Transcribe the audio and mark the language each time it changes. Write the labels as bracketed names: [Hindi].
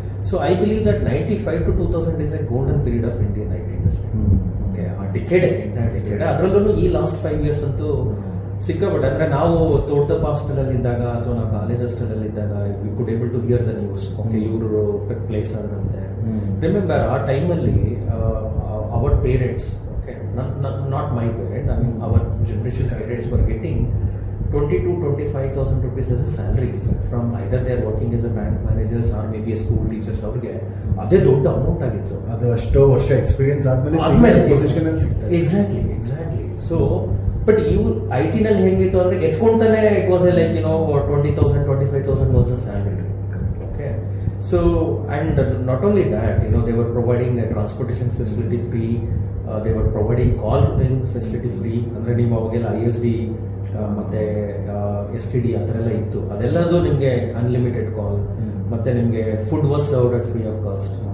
[English] So I believe that 95 to 2000 is a golden period of Indian IT industry. Okay. [Kannada] ಆ decade, entire decade. ಅದರಲ್ಲೂ ಈ last 5 years ಅಂತೂ ಸಿಕ್ಕಾಪಟ್ಟೆ. ಅಂದರೆ ನಾವು ತೋಟದ ಹಾಸ್ಟೆಲಲ್ಲಿ ಇದ್ದಾಗ ಅಥವಾ ನಾವು ಕಾಲೇಜ್ ಹಾಸ್ಟೆಲಲ್ಲಿ ಇದ್ದಾಗ [English] We could able to hear the news. [Kannada] Okay, ಇವರು ಪ್ಲೇಸ್ ಆದಂತೆ. [English] remember [Kannada] ಆ ಟೈಮಲ್ಲಿ [English] Our parents, okay, not my parent, I mean our generation parents were getting 20,000-25,000 rupees as a salaries from either they are working as a bank managers or maybe a school teachers. [Kannada] ಅವ್ರಿಗೆ ಅದೇ ದೊಡ್ಡ amount ಆಗಿತ್ತು. ಅದು ಅಷ್ಟೋ ವರ್ಷ experience ಆದ್ಮೇಲೆ [English] Exactly. So but [Kannada] ಇವ್ರು IT-ನಲ್ಲಿ ಹೆಂಗಿತ್ತು ಅಂದರೆ ಎತ್ಕೊಂತಾನೆ [English] It was like 20,000-25,000 was the salary. Okay. So and not only that, they were providing a transportation facility free, they were providing call facility free. [Kannada] ಅಂದರೆ ನೀವು ಅವಾಗೆಲ್ಲ ISD ಮತ್ತು STD ಆ ಥರ ಎಲ್ಲ ಇತ್ತು. ಅದೆಲ್ಲದು ನಿಮಗೆ ಅನ್ಲಿಮಿಟೆಡ್ ಕಾಲ್, ಮತ್ತು ನಿಮಗೆ [English] Food was served at free of cost.